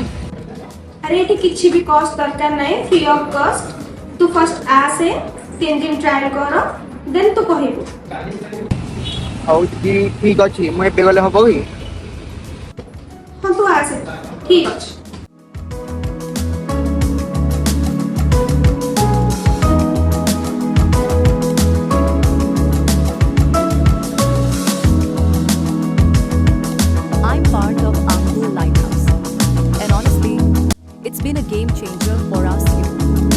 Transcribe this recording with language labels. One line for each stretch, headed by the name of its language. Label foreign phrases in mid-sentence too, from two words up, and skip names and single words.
Odia: ଆରେ ଏଠି କିଛି ବି କଷ୍ଟ ଦରକାର ନାହିଁ,
English: free of cost.
Odia: ତୁ ଫାର୍ଷ୍ଟ ଆସେ, 3 ଦିନ ଟ୍ରାଏଲ୍ କର, ଦେନ୍ ତୁ କହିବୁ। ହଉ ଠିକ୍ ଅଛି, ମୁଁ ଏବେ ଗଲେ ହବ କି? ହଁ, ତୁ ଆସେ, ଠିକ୍ ଅଛି।
English: I'm part of Angul Lighthouse, and honestly, it's been a game changer for us here.